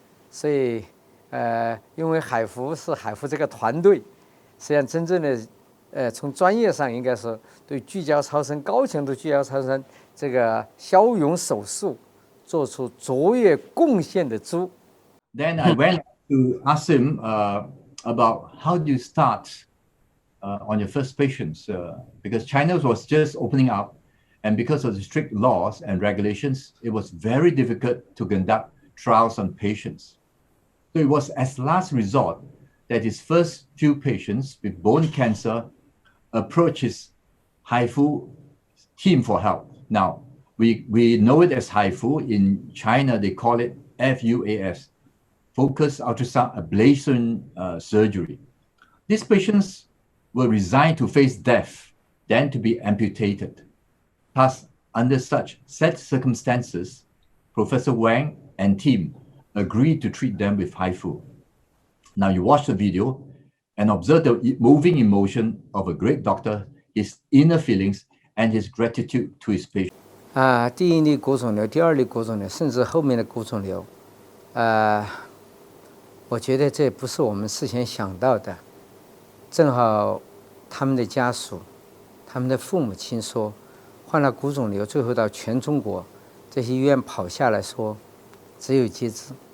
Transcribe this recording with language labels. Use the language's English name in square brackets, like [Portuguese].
[Chinese] 所以因为海福是海福这个团队，实际上真正的从专业上应该是对聚焦超声高强度聚焦超声这个消融手术做出卓越贡献的猪。 [English] Then I went to ask him about how do you start on your first patients, because China was just opening up, and because of the strict laws and regulations, it was very difficult to conduct trials on patients. So it was as last resort that his first few patients with bone cancer approached his HIFU team for help. Now, we know it as HIFU. In China, they call it FUAS, Focused Ultrasound Ablation Surgery. These patients were resigned to face death, then to be amputated. Thus, under such sad circumstances, Professor Wang and team agreed to treat them with HIFU. Now you watch the video and observe the moving emotion of a great doctor, his inner feelings, and his gratitude to his patient. [Chinese] 第一例骨肿瘤，第二例骨肿瘤，甚至后面的骨肿瘤，我觉得这不是我们事先想到的。正好他们的家属、他们的父母亲说，患了骨肿瘤，最后到全中国这些医院跑下来说，只有截肢，